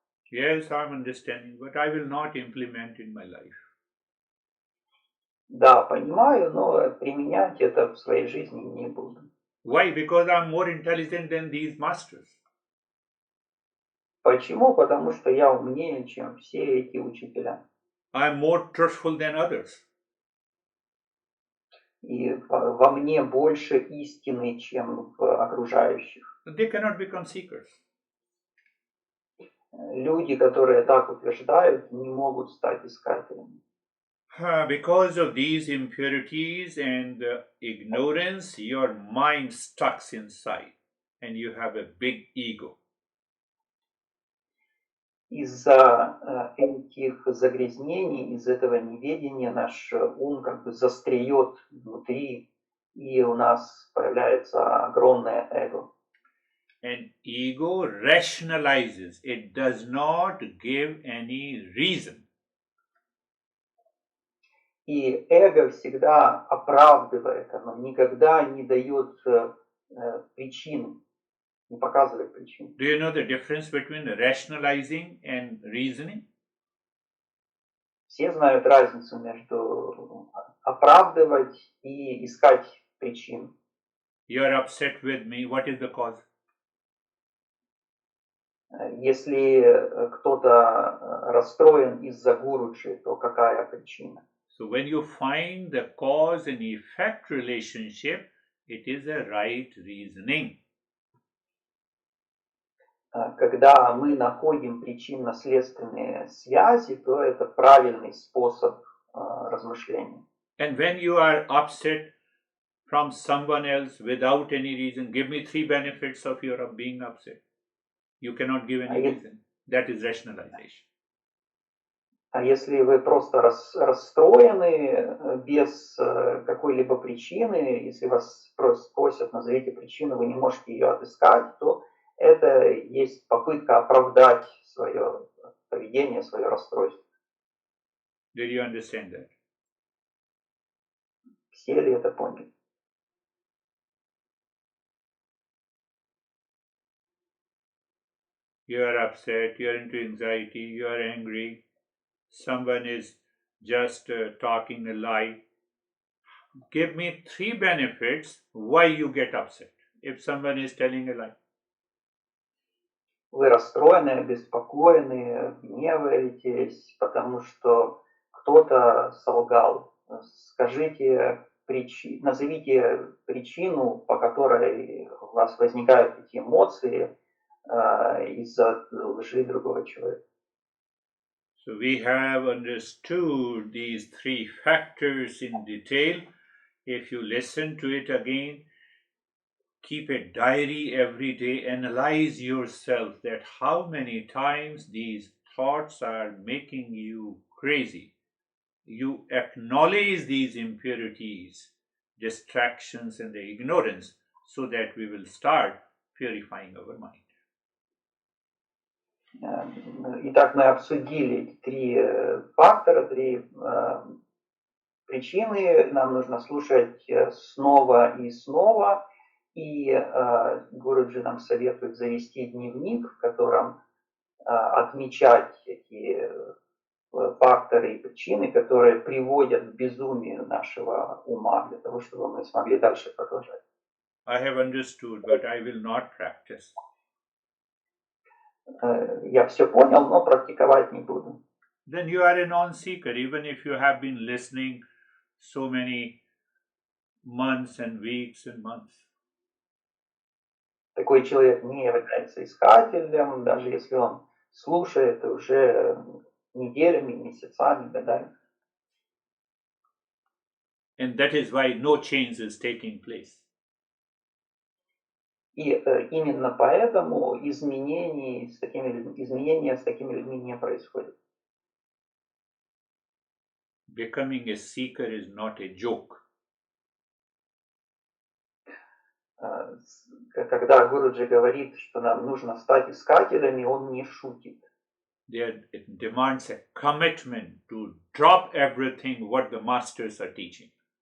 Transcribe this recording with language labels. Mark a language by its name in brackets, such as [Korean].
[English] Yes, I'm understanding, but I will not implement in my life. [Russian] Да, понимаю, но применять это в своей жизни не буду. [English] Why? Because I'm more intelligent than these masters. [Russian] Почему? Потому что я умнее, чем все эти учителя. [English] I'm more truthful than others. [Russian] И во мне больше истины, чем в окружающих. [English] They cannot become seekers. [Russian] Люди, которые так утверждают, не могут стать искателями. [English] Because of these impurities and ignorance, your mind stucks inside and you have a big ego. [Russian] Из-за этих загрязнений, из этого неведения наш ум как бы застряет внутри, и у нас появляется огромное эго. [English] And ego rationalizes, it does not give any reason. [Russian] И эго всегда оправдывает, оно никогда не дает причин, не показывает причин. [English] Do you know the difference between rationalizing and reasoning? [Russian] Все знают разницу между оправдывать и искать причин. [English] You are upset with me, what is the cause? [Russian] Если кто-то расстроен из-за Гуруджи, то какая причина? [English] So when you find the cause and effect relationship, it is a right reasoning. [Russian] Когда мы находим причинно-следственные связи, то это правильный способ размышления. [English] And when you are upset from someone else without any reason, give me 3 benefits of your being upset. You cannot give any reason. That is rationalization. [Russian] А если вы просто расстроены без какой-либо причины, если вас просят, назовите причину, вы не можете ее отыскать, то это есть попытка оправдать свое поведение, свое расстройство. [English] Did you understand that? [Russian] Все ли это поняли? [English] You are upset, you are into anxiety, you are angry, someone is just talking a lie. Give me 3 benefits why you get upset if someone is telling a lie. [Russian] Вы расстроены, обеспокоены, гневаетесь, потому что кто-то солгал. Скажите, назовите причину, по которой у вас возникают эти эмоции из-за лжи другого человека. [English] So we have understood these 3 factors in detail. If you listen to it again, keep a diary every day, analyze yourself that how many times these thoughts are making you crazy. You acknowledge these impurities, distractions, and the ignorance so that we will start purifying our mind. [Russian] Итак, мы обсудили 3 фактора, 3 причины. Нам нужно слушать снова и снова. И Гуруджи нам советует завести дневник, в котором отмечать эти факторы и причины, которые приводят к безумию нашего ума, для того, чтобы мы смогли дальше продолжать. [English] I have understood, but I will not practice. [Russian] Я все понял, но практиковать не буду. [English] Then you are a non-seeker, even if you have been listening so many months and weeks and months. [Russian] Такой человек не является искателем, даже если он слушает уже неделями, месяцами, годами. [English] And that is why no change is taking place. [Russian] И именно поэтому изменения с такими людьми не происходят. [English] Becoming a seeker is not a joke. [Russian] Когда Гуруджи говорит, что нам нужно стать искателями, он не шутит. [English] It demands a commitment to drop everything what the masters are teaching.